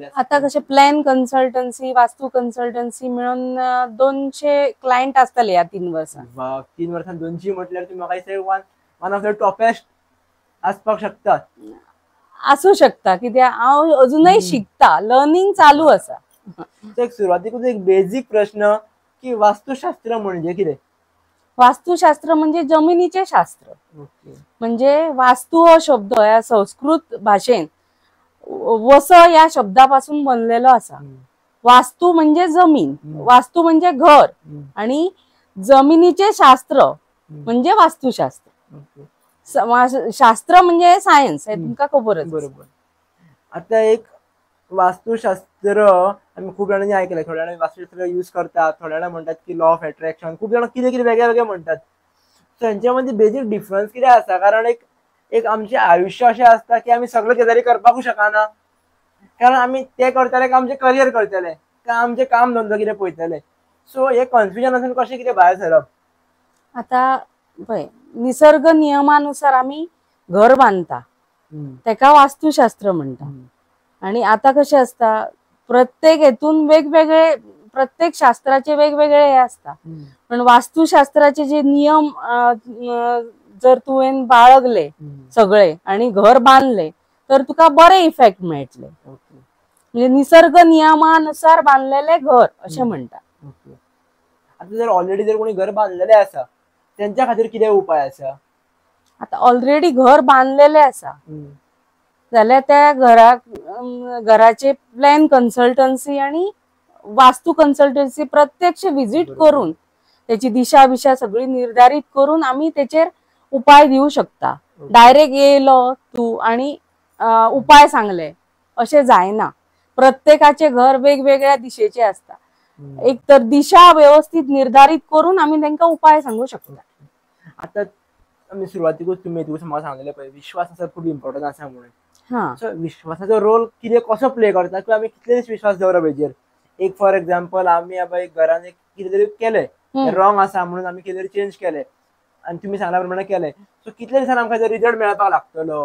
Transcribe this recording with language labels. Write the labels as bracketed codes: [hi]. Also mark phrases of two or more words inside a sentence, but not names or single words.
[kok] आता कशे [en] plan consultancy, [kok] वास्तू कन्सल्टन्सी मिळून 200 क्लायंट आसतले ह्या 3 वर्सां. 3 वर्सांत 200 म्हटल्यार तुम्ही म्हाका दिसता [en] one of the topest [kok] आसपाक शकता. असू शकता कित्याक हांव अजूनय शिकता, लर्निंग चालू आसा. एक सुरुवातीकूच एक बेसिक प्रश्न की वास्तुशास्त्र म्हणजे कितें? वास्तुशास्त्र म्हणजे जमिनीचे शास्त्र. म्हणजे वास्तू हा शब्द या संस्कृत भाषेन वस या शब्दापासून बनलेलो असा. वास्तू म्हणजे जमीन, वास्तू म्हणजे घर आणि जमिनीचे शास्त्र म्हणजे वास्तुशास्त्र. शास्त्र म्हणजे सायन्स हे तुमका खबरच. बरोबर. आता एक वास्तुशास्त्र आम्ही खूप जणांनी ऐकलंय, थोड्या जणांनी वास्तुशास्त्र यूज करतात, थोड्या जण म्हणतात की [en] law of attraction, [kok] खूप जण किती किती वेगळे वेगळे म्हणतात. त्यांच्यामध्ये [en] basic difference [kok] किती आसा? कारण एक आमचे आयुष्य असे असता की आम्ही सगळं गजाली करपाकू शकना, कारण आम्ही ते करतले का आमचे करियर करतले का आमचे काम धंदो कितें पळयतले. सो हे कन्फ्युजन असून कशें कितें भायर सरप? आता पळय, निसर्ग नियमानुसार आम्ही घर बांधता तेका वास्तुशास्त्र म्हणटा. आणि आता कसे असता प्रत्येक हेतून वेगवेगळे, प्रत्येक शास्त्राचे वेगवेगळे हे असता. पण वास्तुशास्त्राचे जे नियम जर तुवें बाळगले सगळे आणि घर बांधले तर तुका बरे इफेक्ट मेळटले. [mr] म्हणजे निसर्ग नियमानुसार बांधलेले घर असे म्हणतात. [kok] आता जर ऑलरेडी जर कोणी घर बांधलेले असा त्यांच्या खातीर कितें उपाय आसा? आता ऑलरेडी घर बांधलेले असा जाल्यार त्या घराचे [en] plan consultancy [kok] आणि वास्तू कन्सल्टन्सी प्रत्यक्ष विजिट करून त्याची दिशा बिशा सगळी निर्धारित करून आम्ही त्याचेर उपाय देऊ शकता. डायरेक्ट येयलो तू आणि उपाय सांगले असे जायना. [mr] प्रत्येकाचे घर वेगवेगळ्या दिशेचे असता. एक तर दिशा व्यवस्थित निर्धारित करून आम्ही त्यांना उपाय सांगू शकतो. [kok] आता आम्ही सुरुवातीकूच तुम्ही म्हाका सांगलेले पळय विश्वास आसा खूप इम्पॉर्टंट आसा म्हणून. सो विश्वासाचो रोल कितें कसो प्ले करता किंवा आम्ही कितले विश्वास दवरप हेजेर? एक [en] for example [kok] आम्ही एक घरान एक कितें तरी केलें रॉंग आसा म्हणून आम्ही कितें तरी चेंज केले आणि तुम्ही सांगल्या प्रमाणे केले, सो कितले दिसान आमकां रिजल्ट मेळपाक लागतलो?